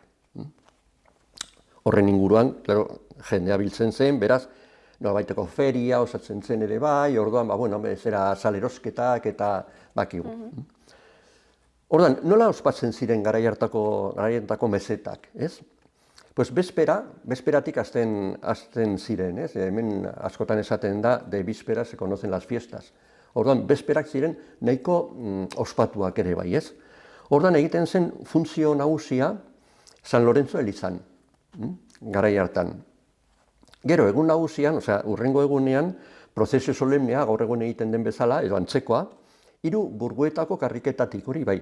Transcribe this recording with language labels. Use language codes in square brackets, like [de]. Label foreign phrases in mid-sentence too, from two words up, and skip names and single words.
[eu] Horren inguruan, jendea biltzen zen, beraz, nolabaiteko feria osatzen zen ere bai, orduan, salerosketak eta bakigu. Orduan, nola ospatzen ziren garai hartako mesetak, ez? Pues bezperatik hasten ziren, ez? Hemen askotan esaten da, [es] de víspera se conocen las fiestas. [eu] Orduan, bezperak ziren nahiko ospatuak ere bai, ez? Orduan, egiten zen funtzio nagusia San Lorenzo elizan, garai hartan. Gero, egun nagusian, hurrengo egunean, prozesio solemnea, gaur egun egiten den bezala, edo antzekoa, 3 burgoetako karriketatik hori bai.